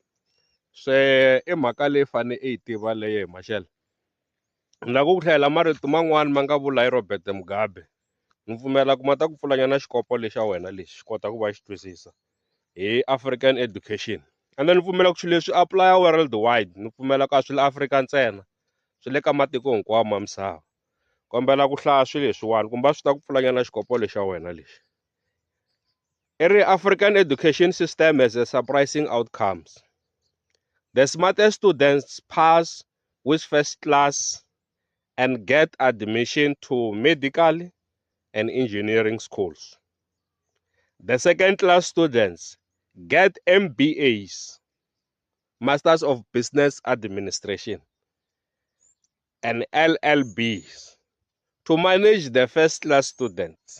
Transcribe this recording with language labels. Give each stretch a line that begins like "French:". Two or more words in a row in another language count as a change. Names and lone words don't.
Tsonga: se i mhaka leyi fane i yi tiva leyi hi Mashele ni lava ku tlhela marito man'wani ma nga vula hi Robert Mugabe ni pfumela ku ma ta ku pfulanyana xikopo lexi xa wena lexi xi kota ku va xi twisisa hi
English: African education
Tsonga: ende ni pfumela ku swilo leswi
English: apply world wide
Tsonga: ni pfumela ku a swi le Afrika ntsena swi le ka matiko hinkwawo ma misava kombela ku hlaya swilo leswiwani kumbe swi ta ku pfulanyana xikopo lexi xa wena lexi i ri
English: African education system has a surprising outcomes. The smartest students pass with first class and get admission to medical and engineering schools. The second class students get MBAs, Masters of Business Administration, and LLBs to manage the first class students.